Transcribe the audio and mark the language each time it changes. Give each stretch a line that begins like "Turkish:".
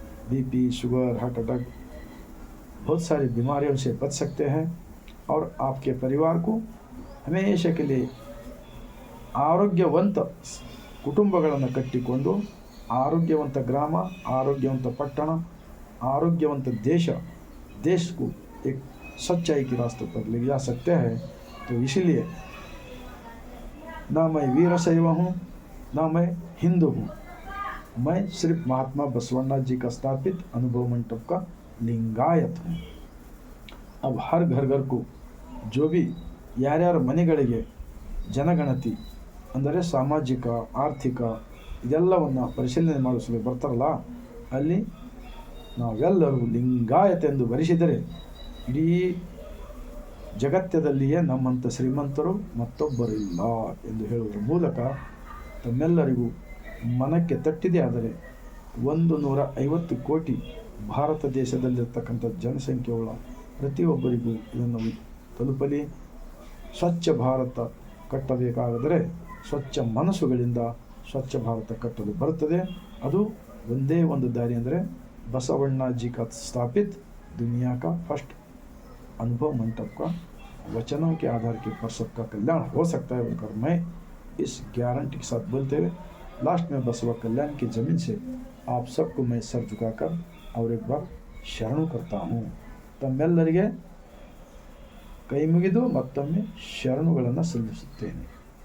Hindi: BP, sugar, heart attack, बहुत सारी बीमारियों से बच सकते हैं और आपके परिवार को हमेशा के लिए
Kannada: ಆರೋಗ್ಯವಂತ ಕುಟುಂಬಗಳನ್ನು ಕಟ್ಟಿಕೊಂಡು ಆರೋಗ್ಯವಂತ ಗ್ರಾಮ, ಆರೋಗ್ಯವಂತ ಪಟ್ಟಣ,
Hindi: आरोग्यवंत देश को एक सच्चाई के रास्ते पर ले जा सकते हैं। तो इसलिए ना मैं वीरशैव हूँ, ना मैं हिंदू हूँ, मैं सिर्फ महात्मा बसवण्णा जी का स्थापित अनुभव मंडप का लिंगायत हूँ। अब हर घर घर को जो भी
Kannada: ಯಾರ್ಯಾರ ಮನೆಗಳಿಗೆ ಜನಗಣತಿ ಅಂದರೆ ಸಾಮಾಜಿಕ, ಆರ್ಥಿಕ ಇದೆಲ್ಲವನ್ನು ಪರಿಶೀಲನೆ ಮಾಡಿಸಲು ಬರ್ತಾರಲ್ಲ, ಅಲ್ಲಿ ನಾವೆಲ್ಲರೂ ಲಿಂಗಾಯತ ಎಂದು ಬರೆಸಿದರೆ ಇಡೀ ಜಗತ್ತದಲ್ಲಿಯೇ ನಮ್ಮಂಥ ಶ್ರೀಮಂತರು ಮತ್ತೊಬ್ಬರಿಲ್ಲ ಎಂದು ಹೇಳುವುದರ ಮೂಲಕ ತಮ್ಮೆಲ್ಲರಿಗೂ ಮನಕ್ಕೆ ತಟ್ಟಿದೆ. ಆದರೆ 150 ಕೋಟಿ ಭಾರತ ದೇಶದಲ್ಲಿರ್ತಕ್ಕಂಥ ಜನಸಂಖ್ಯೆಯುಳ್ಳ ಪ್ರತಿಯೊಬ್ಬರಿಗೂ ಇದನ್ನು ತಲುಪಲಿ. ಸ್ವಚ್ಛ ಭಾರತ ಕಟ್ಟಬೇಕಾದರೆ ಸ್ವಚ್ಛ ಮನಸ್ಸುಗಳಿಂದ ಸ್ವಚ್ಛ ಭಾರತ ಕಟ್ಟಲು ಬರುತ್ತದೆ. ಅದು ಒಂದೇ ಒಂದು ದಾರಿ ಅಂದರೆ
Hindi: बसवण्णा जी का स्थापित दुनिया का फर्स्ट अनुभव मंडप का वचनों के आधार के पर सबका कल्याण हो सकता है बोलकर मैं इस गारंटी के साथ बोलते हुए लास्ट में बसवा कल्याण की ज़मीन से आप सबको मैं सर झुकाकर और एक बार ಶರಣು करता हूँ.
Kannada: ತಮ್ಮೆಲ್ಲರಿಗೆ ಕೈ ಮುಗಿದು ಮತ್ತೊಮ್ಮೆ ಶರಣುಗಳನ್ನು ಸಲ್ಲಿಸುತ್ತೇನೆ.